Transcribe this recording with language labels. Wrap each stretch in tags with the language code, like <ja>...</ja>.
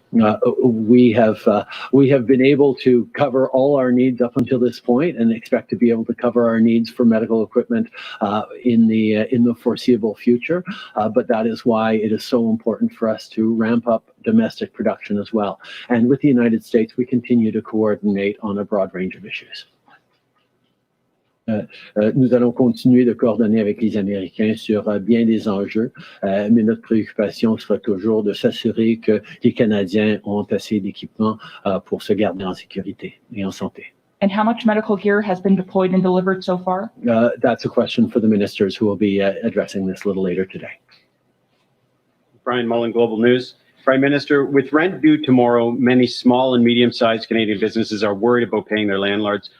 <en>We have been able to cover all our needs up until this point, and expect to be able to cover our needs for medical equipment in the foreseeable future. But that is why it is so important for us to ramp up domestic production as well. And with the United States, we continue to coordinate on a broad range of issues.</en> <fr>Nous allons continuer de coordonner avec les Américains sur bien des enjeux, mais notre préoccupation sera toujours de s'assurer que les Canadiens ont assez d'équipements pour se garder en sécurité et en santé.</fr> <en>And how much medical gear has been deployed and delivered so far? That's a question for the ministers who will be addressing this a little later today. Brian Mullen, Global News. Prime Minister, with rent due tomorrow, many small and medium-sized Canadian businesses are worried about paying their landlords.</en>